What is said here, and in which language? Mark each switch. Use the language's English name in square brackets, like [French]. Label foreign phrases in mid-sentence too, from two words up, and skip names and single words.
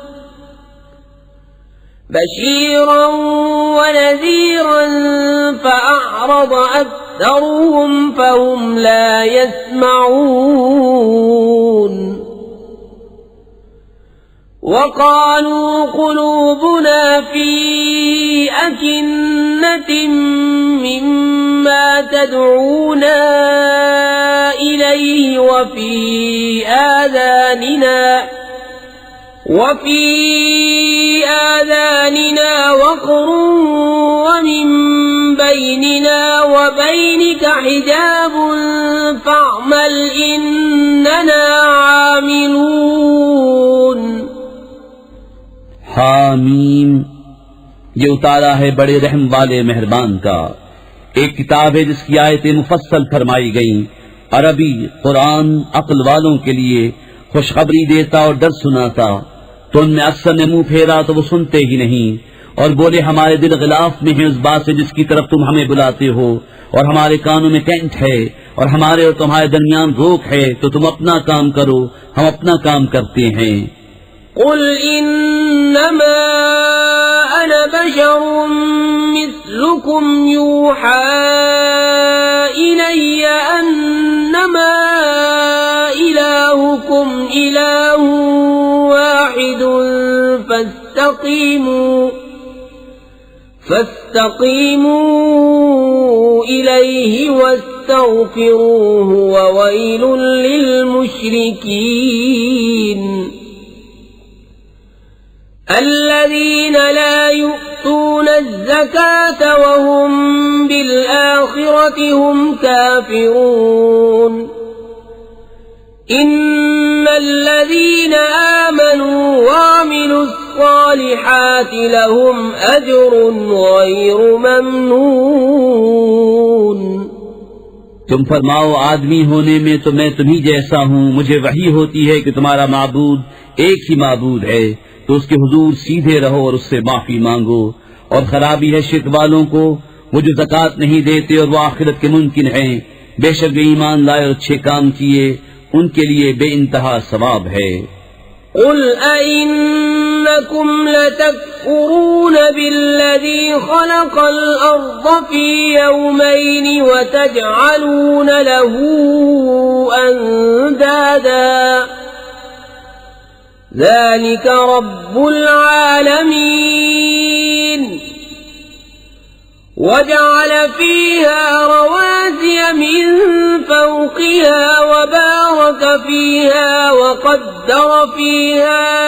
[Arabic] بشيرا و نذيرا فأعرض أكثرهم فهم لا يسمعون. وقالوا قلوبنا في أكنة مما تدعونا إليه وفي آذاننا وقر ومن بيننا وبينك حجاب فاعمل إننا عاملون. حم, [Urdu] یہ اتارا ہے بڑے رحم والے مہربان کا. ایک کتاب ہے جس کی آیتیں مفصل فرمائی گئیں. عربی قرآن عقل والوں کے لیے خوشخبری دیتا اور ڈر سناتا. تو ان میں اکثر نے منہ پھیرا تو وہ سنتے ہی نہیں اور بولے ہمارے دل غلاف میں ہے اس بات سے جس کی طرف تم ہمیں بلاتے ہو، اور ہمارے کانوں میں ٹینٹ ہے اور ہمارے اور تمہارے درمیان روک ہے، تو تم اپنا کام کرو، ہم اپنا کام کرتے ہیں. [Arabic] قل إنما أنا بشر مثلكم يوحى إلي أنما إلهكم إله واحد فاستقيموا إليه واستغفروه وويل للمشركين الذين لا يؤتون الزكاة وهم بالآخرة هم كافرون إن الذين آمنوا وعملوا الصالحات لهم أجر غير ممنون। [Urdu] تم فرماؤ آدمی ہونے میں تو میں تمہی جیسا ہوں. مجھے وحی ہوتی ہے کہ تمہارا معبود ایک ہی معبود ہے، تو اس کے حضور سیدھے رہو اور اس سے معافی مانگو. اور خرابی ہے شرک والوں کو، وہ جو زکات نہیں دیتے اور وہ آخرت کے ممکن ہیں. بیشک وے ایمان لائے اور اچھے کام کیے، ان کے لیے بے انتہا ثواب ہے. [Arabic] قل أئنكم لتكفرون بالذي خلق الأرض في يومين و تجعلون له أندادا ذلك رب العالمين وجعل فيها رواسي من فوقها وبارك فيها وقدر فيها